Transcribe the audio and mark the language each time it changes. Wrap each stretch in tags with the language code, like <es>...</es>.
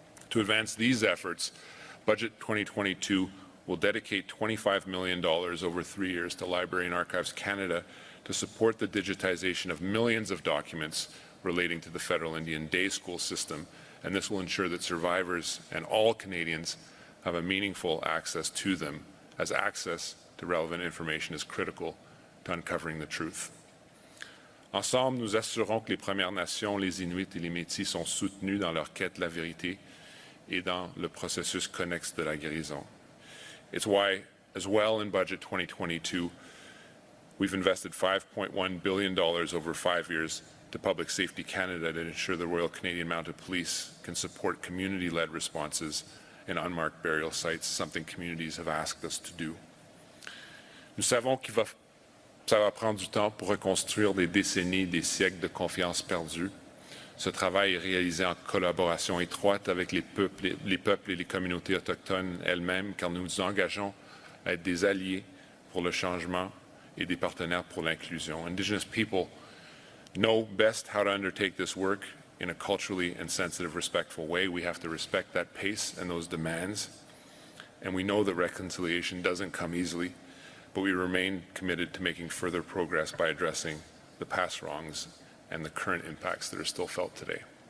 <en>To advance these efforts, Budget 2022 will dedicate $25 million over 3 years to Library and Archives Canada to support the digitization of millions of documents relating to the Federal Indian Day School system, and this will ensure that survivors and all Canadians have a meaningful access to them, as access to relevant information is critical to uncovering the truth.</en> <fr>Ensemble, nous assurons que les Premières Nations, les Inuits et les Métis sont soutenus dans leur quête de la vérité et dans le processus connexe de la guérison.</fr> <en>It's why, as well, in Budget 2022, we've invested $5.1 billion over 5 years to Public Safety Canada to ensure the Royal Canadian Mounted Police can support community-led responses in unmarked burial sites, something communities have asked us to do.</en> <fr>Nous savons ça va prendre du temps pour reconstruire des décennies, des siècles de confiance perdue. Ce travail est réalisé en collaboration étroite avec les peuples et les communautés autochtones elles-mêmes, car nous nous engageons à être des alliés pour le changement et des partenaires pour l'inclusion.</fr> <en>Indigenous people know best how to undertake this work in a culturally and sensitive, respectful way. We have to respect that pace and those demands. And we know that reconciliation doesn't come easily, but we remain committed to making further progress by addressing the past wrongs and the current impacts that are still felt today.</en>